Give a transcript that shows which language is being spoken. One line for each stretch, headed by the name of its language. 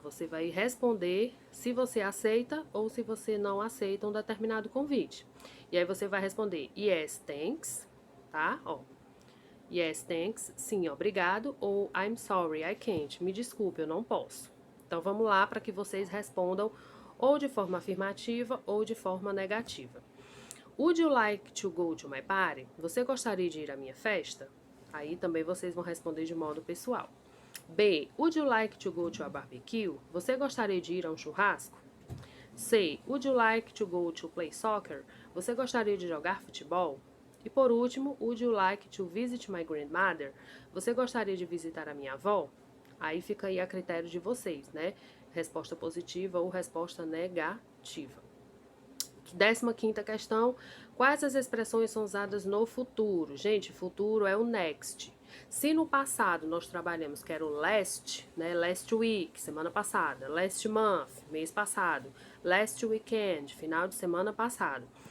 Portuguese: Você vai responder se você aceita ou se você não aceita um determinado convite. E aí você vai responder
English: yes, thanks,
Portuguese: tá? Ó.
English: Yes, thanks,
Portuguese: sim, obrigado, ou
English: I'm sorry, I can't,
Portuguese: me desculpe, eu não posso. Então vamos lá para que vocês respondam ou de forma afirmativa ou de forma negativa.
English: Would you like to go to my party?
Portuguese: Você gostaria de ir à minha festa? Aí também vocês vão responder de modo pessoal. B.
English: Would you like to go to a barbecue?
Portuguese: Você gostaria de ir a um churrasco? C.
English: Would you like to go to play soccer?
Portuguese: Você gostaria de jogar futebol? E por último,
English: would you like to visit my grandmother?
Portuguese: Você gostaria de visitar a minha avó? Aí fica aí a critério de vocês, né? Resposta positiva ou resposta negativa. 15ª questão, quais as expressões são usadas no futuro? Gente, futuro é o next. Se no passado nós trabalhamos que era o last, né,
English: last week,
Portuguese: semana passada,
English: last month,
Portuguese: mês passado,
English: last weekend,
Portuguese: final de semana passado.